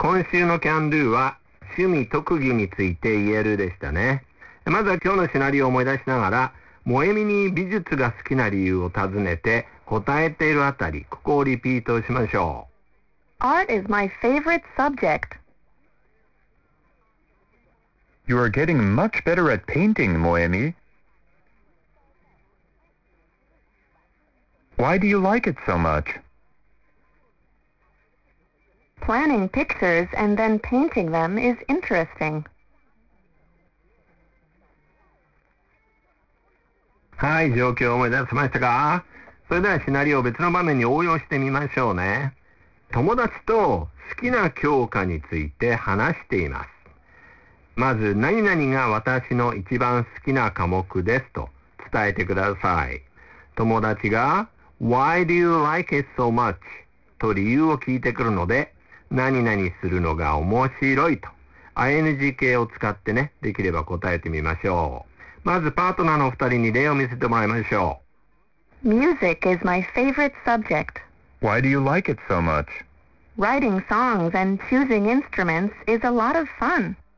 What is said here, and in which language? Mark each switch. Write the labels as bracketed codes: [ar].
[ja] 今週の Can Do は趣味特技について言えるでしたね。まずは今日のシナリオを思い出しながら、萌実に美術が好きな理由を尋ねて答えているあたり、ここをリピートしましょう。 [en] Art is my favorite subject. You are getting much better at painting, 萌実。 Why do you like it so much? Planning pictures and then painting them is interesting. [ja] はい、状況を思い出せましたか？それではシナリオを別の場面に応用してみましょうね。友達と好きな教科について話しています。まず何々が私の一番好きな科目ですと伝えてください。 [en] 友達が Why do you like it so much? [ja] と理由を聞いてくるので何々するのが面白いと ING 系を使ってね、できれば答えてみましょう。まずパートナーの二人に例を見せてもらいましょう。 [en] Music is my favorite subject. Why do you like it so much? Writing songs and choosing instruments is a lot of fun.